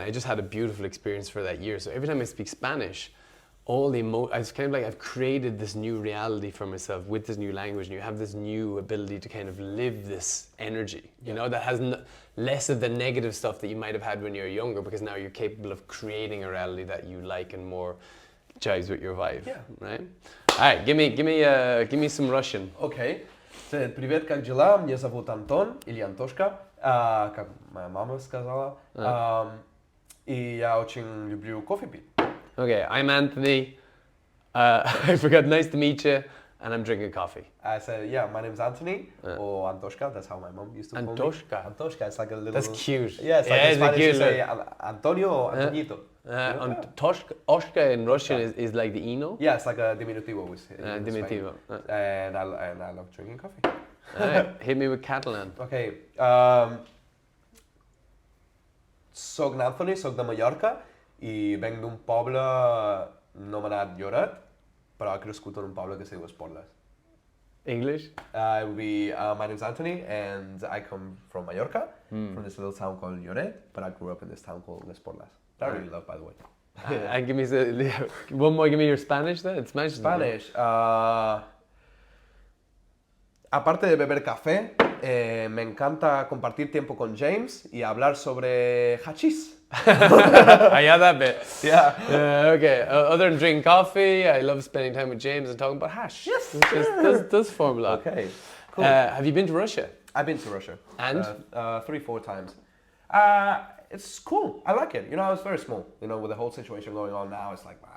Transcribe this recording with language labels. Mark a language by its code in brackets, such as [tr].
[en] I just had a beautiful experience for that year. So every time I speak Spanish, all the I was kind of like I've created this new reality for myself with this new language, and you have this new ability to kind of live this energy, you know, that has less of the negative stuff that you might have had when you're younger, because now you're capable of creating a reality that you like and more jives with your vibe, right? All right, give me some Russian. Okay. [ru] Привет, как дела? Меня зовут Антон или Антошка, как моя мама сказала. И я очень люблю кофе пить. [en] Okay, I'm Anthony. I forgot. Nice to meet you, and I'm drinking coffee. I said, yeah, my name's Anthony, or Antoshka. That's how my mom used to call me. Antoshka. It's like a little. That's cute. Yeah, it's like in Spanish you say Antonio or Antonito. Oshka in Russian is like the ino. Yeah, it's like a diminutivo. Diminutivo. And I love drinking coffee. Alright, hit me with Catalan. Okay. [ca] Soc Anthony, soc de Mallorca. I venc d'un poble anomenat Lloret, però he crescut en un poble que es diu Esporles. [en] English? My name's Anthony, and I come from Mallorca, from this little town called Lloret, but I grew up in this town called Esporles. That I really love, by the way. And give me one more. Give me your Spanish then. It's Spanish. [es] Aparte de beber café, me encanta compartir tiempo con James y hablar sobre hachís. [en] I had that bit. Yeah. Okay. Other than drinking coffee, I love spending time with James and talking about hash. Yes. Which does form a lot. Okay. Cool. Have you been to Russia? I've been to Russia. And? 3-4 times. It's cool. I like it. You know, I was very small. You know, with the whole situation going on now, it's like,